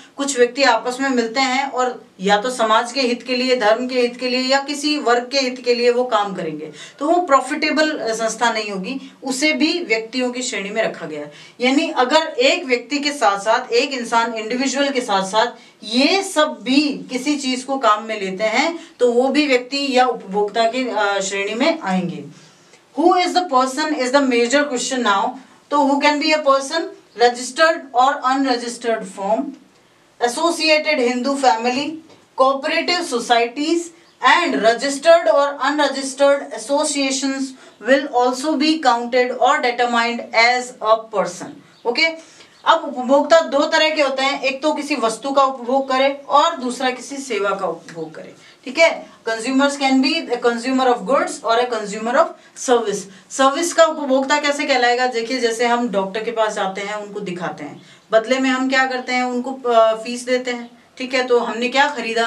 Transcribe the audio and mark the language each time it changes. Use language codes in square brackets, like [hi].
[hi] कुछ व्यक्ति आपस में मिलते हैं और या तो समाज के हित के लिए, धर्म के हित के लिए, या किसी वर्ग के हित के लिए वो काम करेंगे, तो वो प्रॉफिटेबल संस्था नहीं होगी, उसे भी व्यक्तियों की श्रेणी में रखा गया है। यानी अगर एक व्यक्ति के साथ साथ एक इंसान, इंडिविजुअल के साथ साथ ये सब भी किसी चीज को काम में लेते हैं तो वो भी व्यक्ति या उपभोक्ता की श्रेणी में आएंगे। [en] Who is the person is the major question now. तो who can be a person, registered or unregistered firm, associated Hindu family, cooperative societies and registered or unregistered associations will also be counted or determined as a person. Okay? [hi] अब उपभोक्ता 2 तरह के होते हैं, एक तो किसी वस्तु का उपभोग करे और दूसरा किसी सेवा का उपभोग करे। ठीक है। [en] Consumers can be the consumer of goods और a consumer of service. [hi] Service का उपभोक्ता कैसे कहलाएगा? देखिए, जैसे हम डॉक्टर के पास जाते हैं, उनको दिखाते हैं, बदले में हम क्या करते हैं, उनको फीस देते हैं, ठीक है। तो हमने क्या खरीदा?